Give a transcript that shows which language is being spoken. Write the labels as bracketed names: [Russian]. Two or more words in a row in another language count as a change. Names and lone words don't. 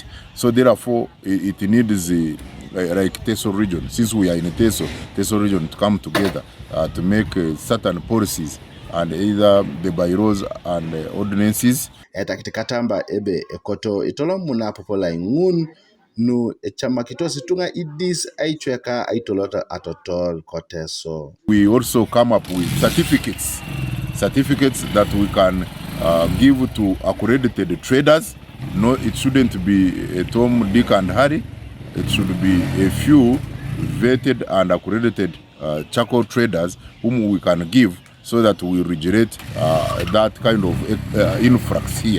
[English] So therefore, it needs like Teso region, since we are in a Teso region, to come together to make certain policies and either the bylaws and ordinances. [Teso] Etakitamba ebe ekoto itolo muna popola ingun no echama kitosi tunga idis aichweka aitolota atotol koteso. [English] We also come up with certificates that we can give to accredited traders. No, it shouldn't be a Tom, Dick and Harry. It should be a few vetted and accredited charcoal traders whom we can give so that we regulate that kind of influx here.